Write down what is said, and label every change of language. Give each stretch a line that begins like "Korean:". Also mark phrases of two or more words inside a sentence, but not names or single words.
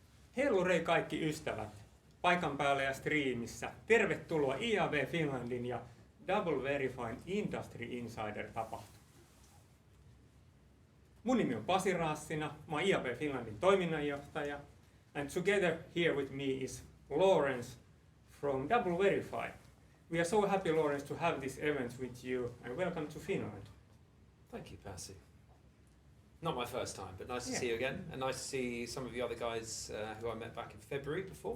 Finnish: Hellurei kaikki ystävät, paikan päällä ja striimissä. Tervetuloa IAB Finlandin ja DoubleVerifyn Industry Insider-tapahtumaan. Mun nimi on Pasi Raassina, mä oon IAB Finlandin toiminnanjohtaja.
English: And together here with me is Lawrence from DoubleVerify. We are so happy, Lawrence, to have this event with you, and welcome to Finland. Thank you, Pasi. Not my first time, but nice to see you again, and nice to see some of the other guys who I met back in February before.